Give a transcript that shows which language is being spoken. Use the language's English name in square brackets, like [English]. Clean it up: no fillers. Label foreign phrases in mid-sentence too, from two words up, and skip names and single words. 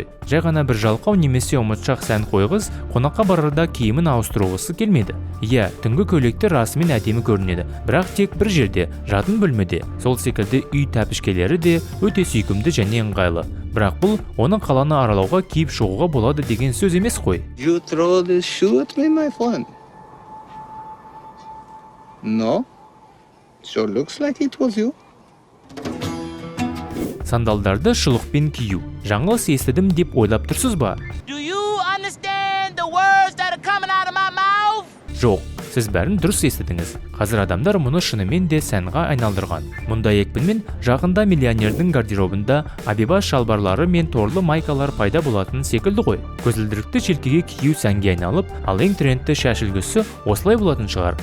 [Kazakh] Жай ғана бір жалқау немесе ұмытшақ сән қойғыз қонаққа барарда киімін ауыстырғысы келмеді. Иә, түнгі көйлектер расымен әдемі көрінеді, бірақ тек бір жерде, жатын бөлмеде. Сол секілді үй тәпішкелері де өте сүйкімді және ыңғайлы. Бірақ бұл оның қаланы аралауға киіп шығуға болады деген сөз емес қой. [English] You throw this shoe at me, my friend? No? So looks like it was you. [Kazakh] Сандалдарды шұлықпен кию. Жаңылыс естідім деп ойлап тұрсыз ба? [English] Do you understand the words that are coming out of my mouth? [Kazakh] Жоқ, сіз бәрін дұрыс естідіңіз. Қазір адамдар мұны шынымен де сәнға айналдырған. Мұндай екпінмен жақында миллионердің гардеробында абиба шалбарлары мен торлы майкалар пайда болатын секілді ғой. Көзілдірікті желкеге кию сәнге айналып, ал ең трендті шаш үлгісі осылай болатын шығар.